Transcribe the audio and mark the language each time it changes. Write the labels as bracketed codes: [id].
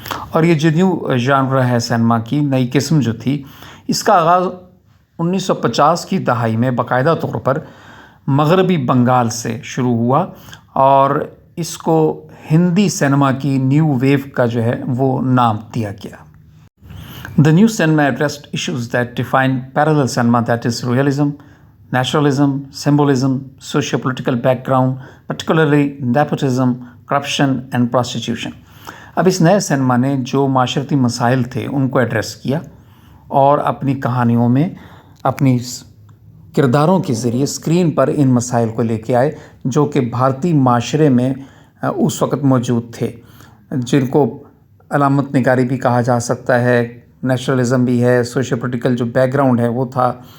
[ur] اور یہ جو نیو ژانر ہے سینما کی، نئی قسم جو تھی، اس کا آغاز 1950 کی دہائی میں باقاعدہ طور پر مغربی بنگال سے شروع ہوا اور اس کو ہندی سینما کی نیو ویو کا جو ہے وہ نام دیا گیا. [en] The new cinema addressed issues that define parallel cinema, that is realism, naturalism, symbolism, socio-political background, particularly nepotism, corruption and prostitution. [ur] اب اس نئے سینما نے جو معاشرتی مسائل تھے ان کو ایڈریس کیا اور اپنی کہانیوں میں، اپنی کرداروں کے ذریعے اسکرین پر ان مسائل کو لے کے آئے جو کہ بھارتی معاشرے میں اس وقت موجود تھے، جن کو علامت نگاری بھی کہا جا سکتا ہے، نیچرلزم بھی ہے، سوشل پولیٹیکل جو بیک گراؤنڈ ہے وہ تھا.